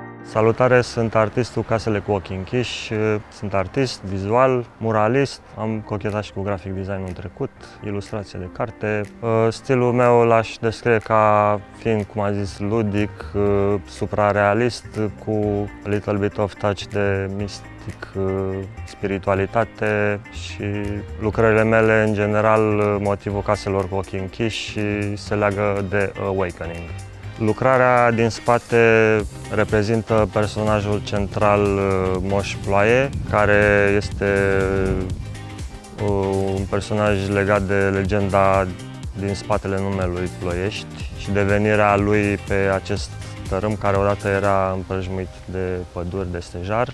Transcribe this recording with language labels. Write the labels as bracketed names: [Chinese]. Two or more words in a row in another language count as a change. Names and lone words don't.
[Romanian] Salutare, sunt artistul Casele cu ochii închiși, sunt artist, vizual, muralist, am cochetat și cu [English] graphic design [Romanian] în trecut, ilustrație de carte. Stilul meu l-aș descrie ca fiind, cum am zis, ludic, suprarealist, cu [English] a little bit of touch [Romanian] de mistic, spiritualitate și lucrările mele, în general, motivul Caselor cu ochii închiși se leagă de awakening. Lucrarea din spate reprezintă personajul central Moș Ploaie, care este un personaj legat de legenda din spatele numelui Ploiești și devenirea lui pe acest tărâm care odată era împrăjmuit de păduri, de stejar.